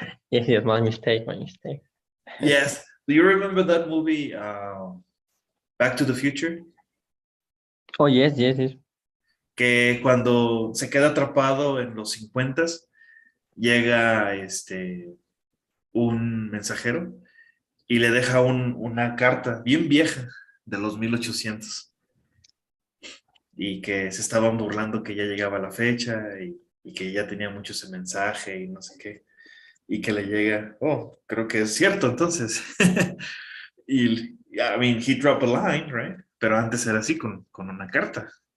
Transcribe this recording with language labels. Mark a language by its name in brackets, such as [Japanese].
[English] Yes, my mistake, my mistake. Yes. Do you remember that movie, Back to the Future? Oh, yes, yes, yes. [Spanish] Que cuando se queda atrapado en los 50s, llega un mensajero y le deja una carta bien vieja de los 1800 y que se estaban burlando que ya llegaba la fecha y que ya tenía mucho ese mensaje y no sé qué, y que le llega, oh, creo que es cierto entonces. [English] Y, I mean, he dropped a line, right? [Spanish] Pero antes era así con una carta.